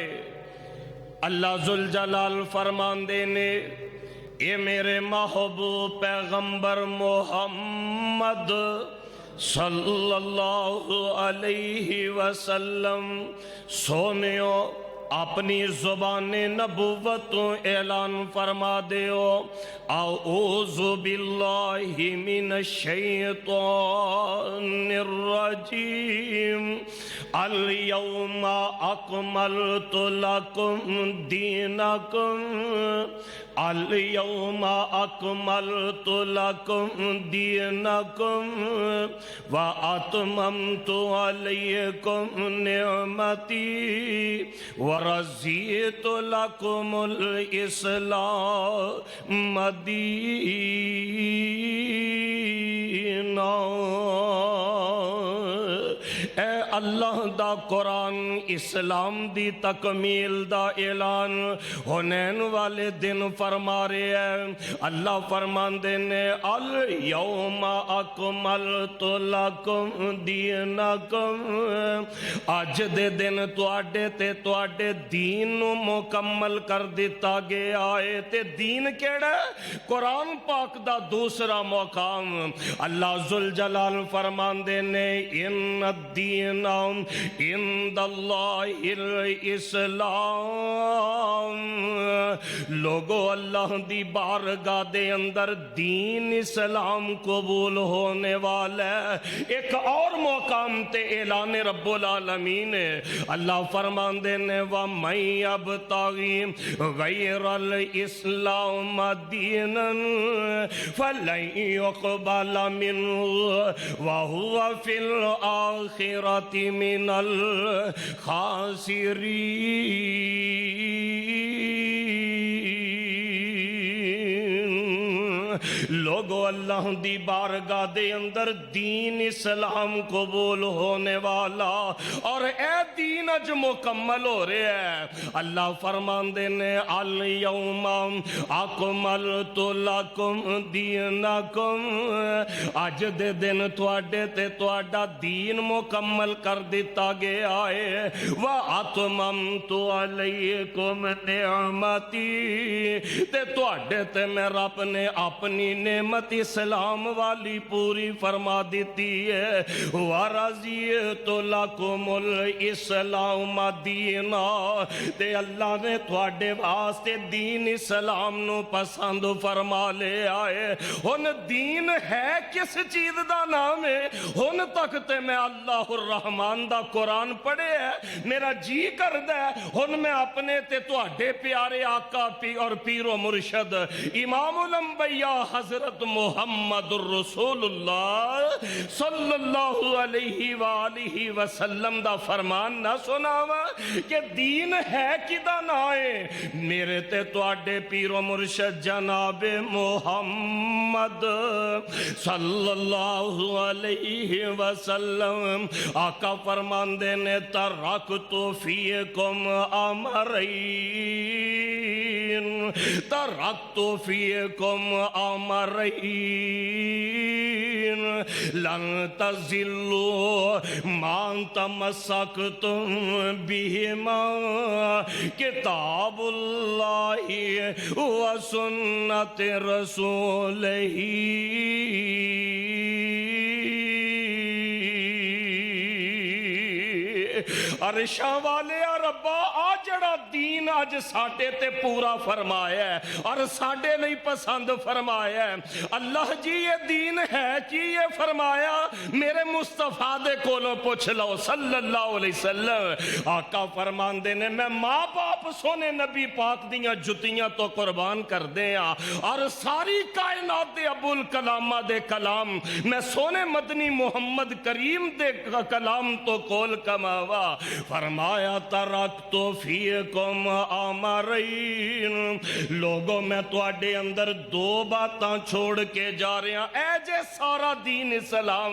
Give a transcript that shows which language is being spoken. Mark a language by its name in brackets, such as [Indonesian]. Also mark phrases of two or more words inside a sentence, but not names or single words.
[Punjabi] اللہ ذوالجلال فرماندے نے اے میرے محبوب پیغمبر محمد [Arabic] صلی اللہ علیہ وسلم [Punjabi] سونیو اپنی زبان نبوت اعلان فرما دیو [Arabic] اعوذ باللہ من الشیطان الرجیم اليوم اکملت لکم دینکم اليوم اکملت لکم دینکم واتممت علیکم نعمتی ورضیت لکم الاسلام دینا۔ [Punjabi] اے اللہ دا قرآن اسلام دی تکمیل دا اعلان حنین والے دن فرما رہے ہیں۔ اللہ فرماندے نے [Arabic] الیوم اکملت لکم دینکم، [Punjabi] اج دے دن تواڈے تے تواڈے دین نو مکمل کر دیتا گیا ہے۔ تے دین کیڑا ہے؟ قرآن پاک دا دوسرا مقام اللہ ذوالجلال فرماندے نے [Arabic] ان الدین عند اللہ الاسلام، [Punjabi] لوگو اللہ دی بارگاہ دے اندر دین اسلام قبول ہونے والا ہے۔ ایک اور مقام تے اعلان رب العالمین ہے، اللہ فرماندے نے [Arabic] وَمَن يَبْتَغِ غَيْرَ الْإِسْلَامَ دِينًا فَلَن يُقْبَلَ مِنْهُ وَهُوَ فِي الْآخِرَةِ مِنَ الْخَاسِرِينَ۔ [Punjabi] لوگو اللہ دی بارگاہ دے اندر دین اسلام قبول ہونے والا، اور اے دین اج مکمل ہو رہے ہیں۔ اللہ فرماندے نے [Arabic] الیوم اکملت لکم دینکم، [Punjabi] اج دے دن تواڈے تے تواڈا دین مکمل کر دیتا گیا ہے۔ [Arabic] واتممت علیکم نعمتی، [Punjabi] تے تواڈے تے میں رب نے اپنی نعمت اسلام والی پوری فرما دیتی ہے۔ [Arabic] وَرَضِيتُ لَكُمُ الْإِسْلَامَ دِينًا، [Punjabi] تے اللہ نے تواڈے واسطے دین اسلام نو پسند فرما لے آئے۔ ہن دین ہے کس چیز دا نام ہے؟ ہن تک تے میں اللہ الرحمن دا قرآن پڑھے ہے، میرا جی کردہ ہے ہن میں اپنے تے تواڈے پیارے آقا اور پیر و مرشد امام الانبیاء حضرت محمد الرسول اللہ [Arabic] صلی اللہ علیہ وآلہ وسلم [Punjabi] دا فرمان نہ سناوا کہ دین ہے کدا نہ ہے؟ میرے تے تواڈے پیر و مرشد جناب محمد [Arabic] صلی اللہ علیہ وسلم [Punjabi] آقا فرماندے نے [Arabic] ترکت فیکم امرین، ترکت فیکم امرین لن تزلوا ما تمسکتم بہما، کتاب اللہ و سنت رسولہ۔ [Punjabi] عرشاں والے ربا آ جڑا دین اج ساڈے تے پورا فرمایا ہے اور ساڈے نہیں پسند فرمایا ہے، اللہ جی یہ دین ہے کی یہ فرمایا؟ میرے مصطفیٰ دے کولوں پوچھ لو [Arabic] صلی اللہ علیہ وسلم۔ [Punjabi] آقا فرماندے نے میں ماں باپ سونے نبی پاک دیاں جتیاں تو قربان کر دے اور ساری کائنات دے ابو الکلامہ دے کلام میں سونے مدنی محمد کریم دے کلام تو کول کماوا۔ فرمایا [Arabic] ترکتو فیکم امرین، [Punjabi] لوگوں میں تواڈے اندر دو باتاں چھوڑ کے جا رہے ہیں، اے جے سارا دین اسلام۔